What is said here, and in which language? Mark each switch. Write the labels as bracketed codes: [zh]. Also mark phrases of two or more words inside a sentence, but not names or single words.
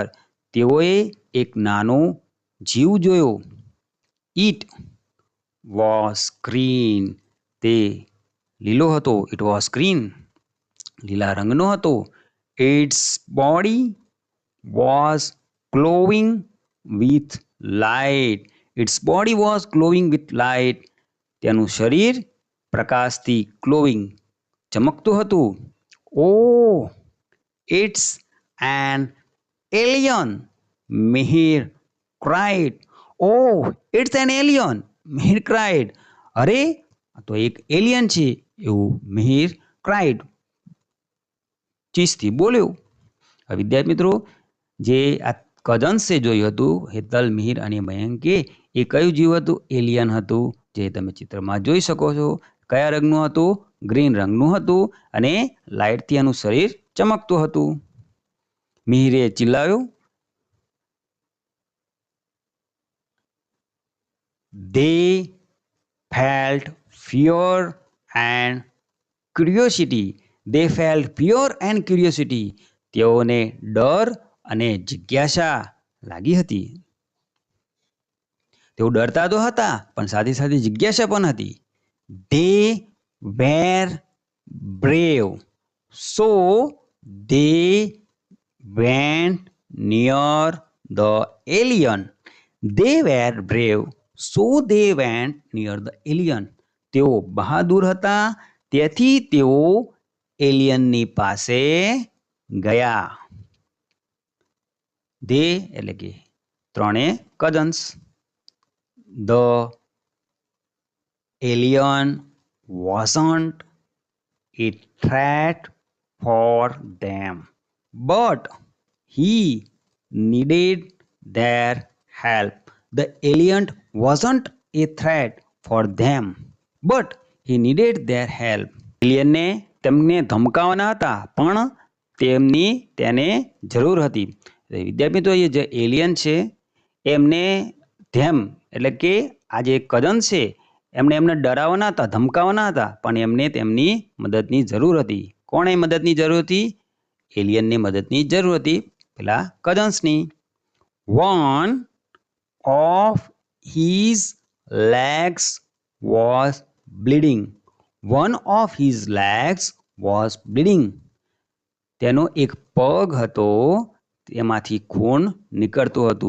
[gu] તેઓએ એક નાનો જીવ જોયો. [en] It was green. [gu] તે લીલો હતો. [en] It was green. [gu] લીલા રંગનો હતો. [en] Its body was glowing with light. Its body was glowing with light. [gu] તેનું શરીર પ્રકાશથી glowing ચમકતું હતું. [en] Oh, it's an alien. Mihir cried. Oh, it's an alien. Mihir cried. [gu] અરે તો એક એલિયન છે એવું મિહિર ક્રાઇડ ચીસથી બોલ્યો. વિદ્યાર્થી મિત્રો, જે આ કઝન્સે જોયું હતું હેતલ, મિહિર અને મયંકે, એ કયું જીવ હતું? એલિયન હતું, જે તમે ચિત્રમાં જોઈ શકો છો. કયા રંગનું હતું? ગ્રીન રંગનું હતું અને લાઇટથી એનું શરીર ચમકતું હતું. મિહિરે ચિલ્લાવ્યું, [en] They felt fear and curiosity. They felt fear and curiosity. [gu] તેઓને ડર અને જિજ્ઞાસા લાગી હતી. તેઓ ડરતા તો હતા પણ સાથે સાથે જિજ્ઞાસા પણ હતી. [en] They were brave. So they went near the alien. They were brave. So they went near the alien. [gu] તેઓ બહાદુર હતા, તેથી તેઓ એલિયનની પાસે ગયા. They એટલે કે ત્રણે કઝન્સ. [en] The alien wasn't a threat for them, but he needed their help. The alien wasn't a threat for them, but he needed their help. [gu] એલિયનને તેમને ધમકાવવાના હતા પણ તેને જરૂર હતી. વિદ્યાર્થી મિત્રો, એ જે એલિયન છે એમને એટલે કે આ જે કઝન છે એમને ડરાવવાના હતા, ધમકાવવાના હતા, પણ એમને તેમની મદદની જરૂર હતી. કોણે મદદની જરૂર હતી? એલિયનને મદદની જરૂર હતી, પેલા કઝન્સની. [en] One of his legs was bleeding. One of his legs was bleeding. [gu] તેનો એક પગ હતો, તેમાંથી ખૂન નીકળતું હતું.